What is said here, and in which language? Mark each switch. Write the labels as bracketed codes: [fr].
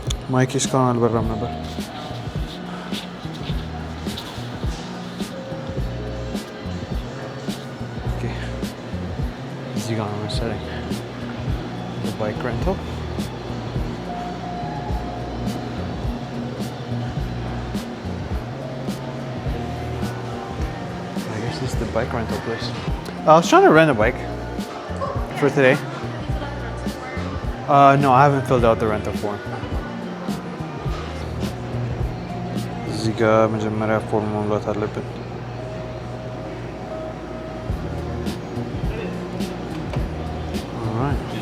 [am] ማይክ እስካሁን አልበራም ነበር። እዚህ ጋር ነው መሰለኝ ባይክ ሬንታል። [en] I guess this is the bike rental place. I was trying to rent a bike for today. No, I haven't filled out the rental form. [am] እዚህ ጋር መጀመሪያ ፎርም መሙላት አለብን። Alright.